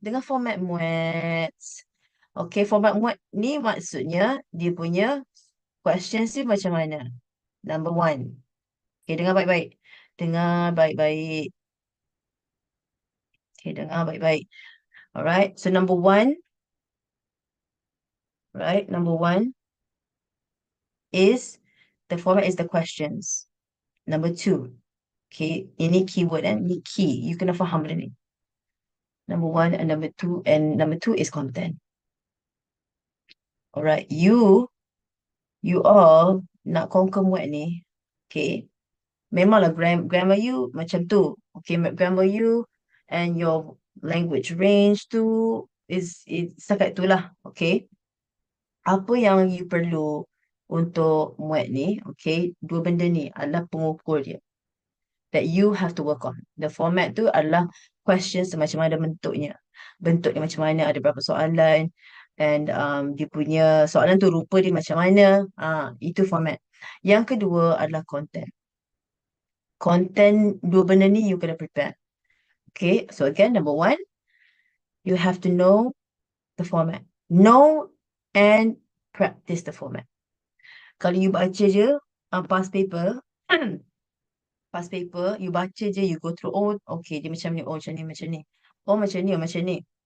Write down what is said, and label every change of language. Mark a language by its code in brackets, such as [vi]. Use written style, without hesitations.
[ms] Dengan format Muet. Okay, format Muet ni maksudnya dia punya questions ni macam mana? Number 1. Okay, dengar baik-baik. Dengar baik-baik. [en] Okay, [ms] dengar baik-baik. [en] Alright, so number 1. Right, number 1 is the format is the questions. Number 2. [ms] Okay, ini keyword and ini key. You kena faham benda ni. [en] Number 1 and number 2 is content. [ms] Alright, you all nak conquer Muet ni, okay, memanglah grammar you macam tu. [en] Okay, grammar you and your language range tu is [ms] setakat itulah. Okay, apa yang you perlu untuk Muet ni, okay, 2 benda ni adalah pengukur dia [en] that you have to work on. [ms] The format tu adalah questions macam mana bentuknya. Bentuknya macam mana, ada berapa soalan, and dia punya soalan tu rupa dia macam mana. Itu format. Yang kedua adalah content. Content, 2 benda ni you kena prepare. [en] Okay, so again, number 1, you have to know the format. Know and practice the format. [ms] Kalau you baca je past paper, you baca je, [en] you go through, [ms] oh, okay, dia macam ni, oh, macam ni, macam ni. Oh, macam ni, oh, macam ni.